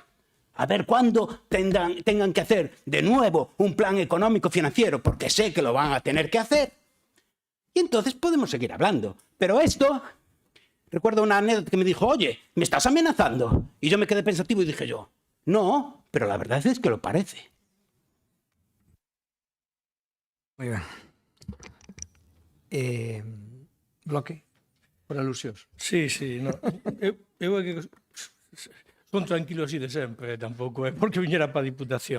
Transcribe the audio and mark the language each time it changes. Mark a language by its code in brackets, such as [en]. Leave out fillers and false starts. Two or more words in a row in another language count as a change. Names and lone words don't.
[es] A ver cuándo tengan que hacer de nuevo un plan económico financiero, porque sé que lo van a tener que hacer. Y entonces podemos seguir hablando. Pero esto, recuerdo una anécdota que me dijo, oye, ¿me estás amenazando? Y yo me quedé pensativo y dije yo, no, pero la verdad es que lo parece. [gl] Moi ben. Bloque, por alusións. [es] Sí, no. [gl] Eu é que son tranquilo así de sempre, tampouco é porque viñera para a Diputación.